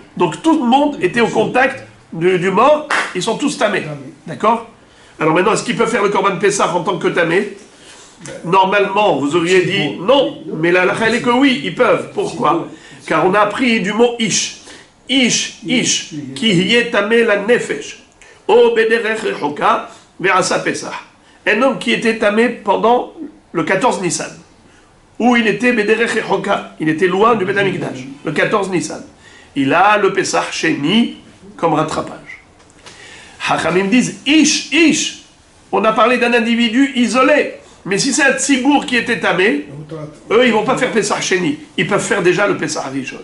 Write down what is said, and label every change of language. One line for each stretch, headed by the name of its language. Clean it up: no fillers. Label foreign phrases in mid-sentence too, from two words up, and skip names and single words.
French: Donc tout le monde était au contact du mort, ils sont tous tamés. D'accord? Alors maintenant, est-ce qu'ils peuvent faire le
Hebrew: קרבן פסח
French: en tant que tamés? Normalement, vous auriez dit non, mais la halakha est que oui, ils peuvent. Pourquoi? Car on a appris du mot ish.
Hebrew: איש כי יהיה טמא לנפש. או בדרך רחוקה ועשה פסח.
French: Un homme qui était tamé pendant le 14 Nissan, où il était
Hebrew: בדרך רחוקה,
French: il était loin du Beth Amikdash, le 14 Nissan. Il a le Pessah Sheni comme rattrapage. Hachamim disent ish. On a parlé d'un individu isolé. Mais si c'est un tzibour qui était tamé, eux, ils ne vont pas faire Pessah Sheni. Ils peuvent faire déjà le Pessah Rishon.